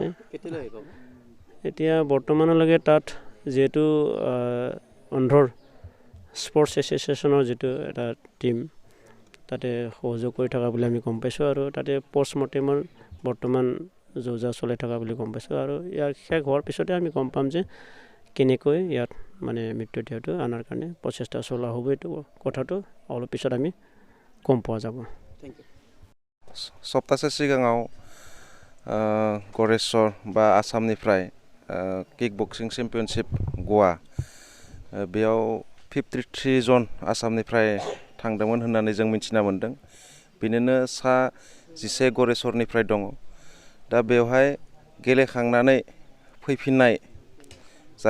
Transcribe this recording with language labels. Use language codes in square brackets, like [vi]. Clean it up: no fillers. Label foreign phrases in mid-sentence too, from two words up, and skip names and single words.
[as] এতিয়া বৰ্তমানলৈকে তাত যিহেতু অন্ধ্ৰৰ [en] sports associationৰ [as] যিটো এটা টিম তাতে সহযোগ কৰি থকা বুলি আমি গম পাইছোঁ আৰু তাতে পষ্টমৰ্টেমৰ বৰ্তমান যোজা চলাই থকা বুলি গম পাইছোঁ আৰু ইয়াৰ শেষ হোৱাৰ পিছতে আমি গম পাম যে কেনেকৈ ইয়াত মানে মৃত্যুদেহটো আনাৰ কাৰণে প্ৰচেষ্টা চলোৱা হ'ব এইটো কথাটো অলপ পিছত আমি গম পোৱা যাব। [brx] सप्तासे सिगाङाव गरेस्वर बा आसामनिफ्राय [en] kick boxing championship [brx] गवा बेयाव 53 जन आसामनिफ्राय थांदोंमोन होननानै जों मिथिना मोन्दों बिनिनो सा 11 गरेस्वरनिफ्राय दङ दा बेवहाय गेलेखांनानै फैफिननाय जा